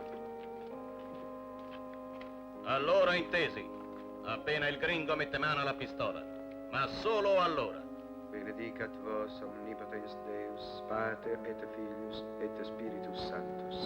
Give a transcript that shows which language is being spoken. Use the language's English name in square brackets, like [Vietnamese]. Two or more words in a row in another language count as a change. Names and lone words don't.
[Italian] Voi da quest'altra. Allora intesi. Appena il gringo mette mano alla pistola. Ma solo allora. [Latin] Benedicat vos omnipotens Deus, Pater et Filius et Spiritus Sanctus.